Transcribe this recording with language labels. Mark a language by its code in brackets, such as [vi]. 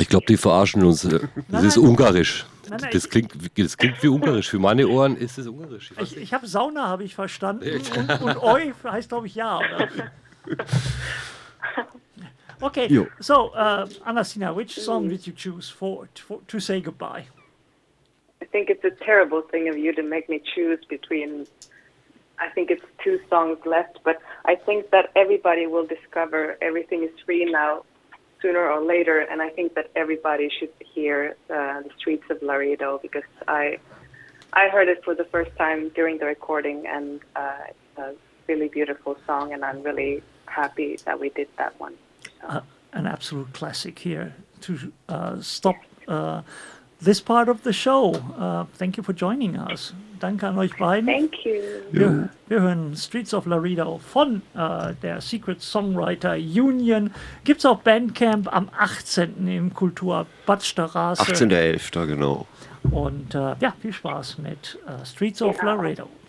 [de] Ich glaube, die verarschen uns. Das ist Ungarisch. Das klingt wie Ungarisch. Für meine Ohren ist es Ungarisch. Ich habe Sauna, habe ich verstanden. Und Oi heißt, glaube ich, ja. Oder? Okay, jo. [en] So, Anastina, which song did you choose for to say goodbye? I think it's a terrible thing of you to make me choose between, I think it's two songs left, but I think that everybody will discover Everything is Free Now sooner or later, and I think that everybody should hear The Streets of Laredo, because I heard it for the first time during the recording, and it's a really beautiful song, and I'm really happy that we did that one. So. An absolute classic here to stop... this part of the show. Thank you for joining us. [de] Danke an euch beiden. [en] Thank you. [de] Wir hören Streets of Laredo von der Secret Songwriter Union. Gibt's auch Bandcamp am 18. im Kultur Bad Straße. 18.11. genau. Und ja, viel Spaß mit Streets of Laredo.